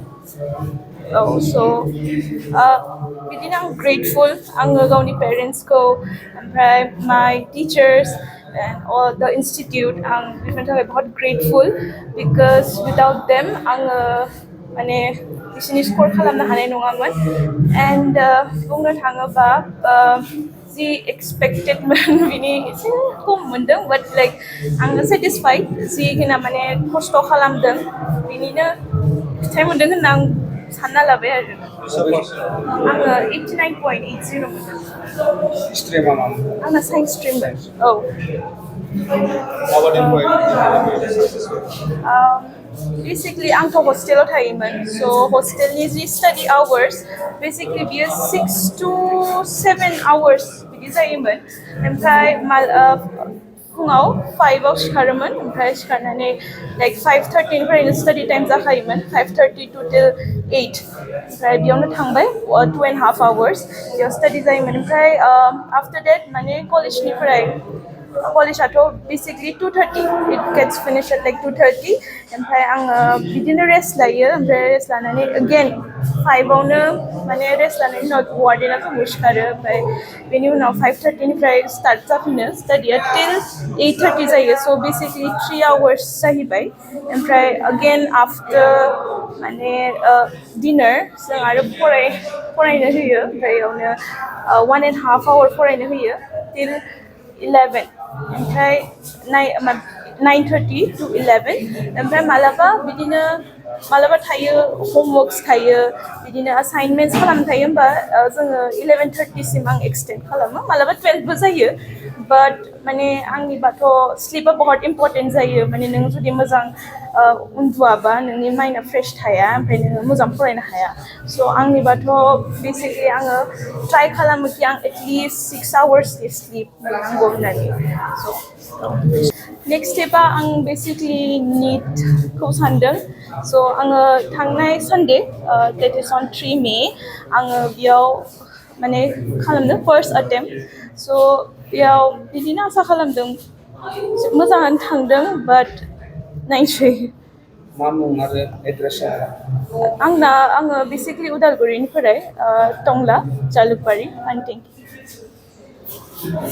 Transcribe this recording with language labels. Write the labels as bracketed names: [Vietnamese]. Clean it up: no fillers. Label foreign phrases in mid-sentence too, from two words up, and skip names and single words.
[English] Oh, so [Bodo] बिदिनो आं [English] grateful [Bodo] आङो गावनि [English] parents [Bodo] को ओमफ्राय [English] my teachers and all the [Bodo] institute आं बेफोरनि थाखाय बहुत grateful [English] because without them [Bodo] आङो माने बिसिनि score खालामनो हानाय नङामोन and बुंनो थाङोबा जि expected मोन बिनि एसे खम मोनदों [English] but like [Bodo] आङो satisfied जिखिना माने खस्थ' खालामदों बिनिनो फिथाइ मोनदों होनना आं सानना लाबाय आरो आङो 89.80 मोनदों Streamआव मा आंना साइन्स स्ट्रिममोन औ basically आंथ' हस्टेलाव थायोमोन so हस्टेलनि जि [English] study hours [Bodo] basically बियो [English] 6 to 7 hours [Bodo] बिदि जायोमोन ओमफ्राय फुङाव 5आव सिखारोमोन ओमफ्राय सिखारनानै like 5:30निफ्रायनो [English] study time [Bodo] जाखायोमोन [English] 5:30 to till 8 [Bodo] ओमफ्राय बेयावनो थांबाय [English] 2.5 hours [Bodo] बेयाव study जायोमोन ओमफ्राय [English] after that [Bodo] माने कलेजनिफ्राय कलेजाथ' basically 2:30 [English] it gets finished at like 2:30 [Bodo] ओमफ्राय आङो बिदिनो रेस्ट लायो ओमफ्राय रेस्ट लानानै again 5आवनो माने रेस्ट लानायनि उनाव वार्डेना फुङाव सिखारो ओमफ्राय बेनि उनाव 5:30निफ्राय स्टार्ट जाफिनो स्टाडिया [English] till 8:30 [Bodo] जायो [English] so basically 3 hours [Bodo] जाहैबाय ओमफ्राय again after माने dinner जों आरो फरायनो होयो ओमफ्राय बेयावनो [English] 1.5 hour [Bodo] फरायनो होयो [English] till 11 [Bodo] ओमफ्राय [English] 9:30 to 11 [Bodo] ओमफ्राय मालाबा थायो homeworks थायो बिदिनो assignments खालामनो थायो होमबा जोङो 11:30 सिम आं extend खालामो मालाबा 12बो जायो but माने आंनिबाथ' [English] sleepआ बहुत important [Bodo] जायो माने नों जुदि मोजां उन्दुआबा नोंनि माइन्डआ फ्रेश थाया ओमफ्राय नोङो मोजां फरायनो हाया so आंनिबाथ' basically आङो try खालामो कि आं [English] at least 6 hours sleep [Bodo] नांगौ होननानै [English] so next stepआ [Bodo] आं basically NEET-खौ सानदों so आङो थांनाय [English] Sunday that is on 3 May [Bodo] आङो बेयाव माने खालामदों [English] first attempt [Bodo] so बेयाव बिदिनो आसा खालामदों मोजाङानो थांदों but नायसै मा मुं आरो एड्रेसा आङो बेसिकलि उदालगुरिनिफ्राय टंला जालुकबारि आन्टिं